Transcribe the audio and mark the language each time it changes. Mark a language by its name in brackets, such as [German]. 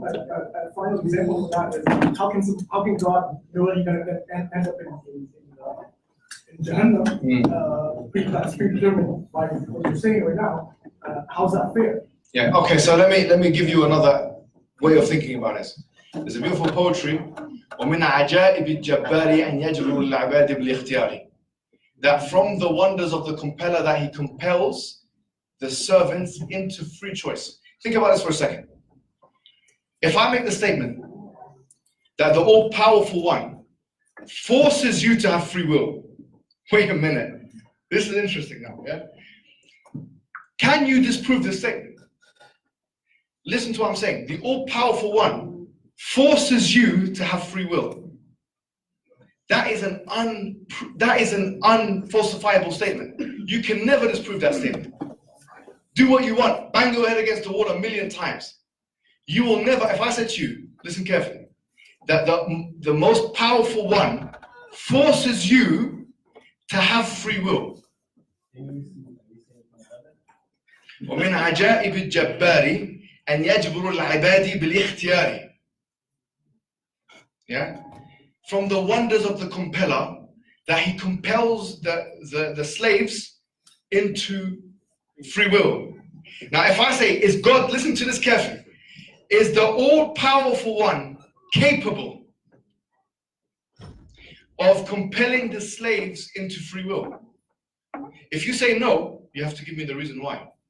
[English] Like a final example of that is how can God know that you're going to end up in Jahannam? That's predetermined by what you're saying right now. How's that fair? Yeah. Okay. So let me give you another way of thinking about this. There's a beautiful poetry. [Arabic] ومن عجائب الجبار أن يجبر العباد بالاختيار. [English] That from the wonders of the compeller that he compels the servants into free choice. Think about this for a second. If I make the statement that the all-powerful one forces you to have free will, wait a minute. This is interesting now, yeah? Can you disprove this statement? Listen to what I'm saying. The all-powerful one forces you to have free will. That is an unfalsifiable statement. You can never disprove that statement. Do what you want. Bang your head against the wall 1,000,000 times. You will never, if I said to you, listen carefully, that the most powerful one forces you to have free will. [Arabic] ومن عجائب الجبار أن يجبر العباد بالاختيار. [English] Yeah? From the wonders of the compeller, that he compels the slaves into free will. Now, if I say, is God, listen to this carefully, is the all-powerful one capable of compelling the slaves into free will? If you say no, you have to give me the reason why.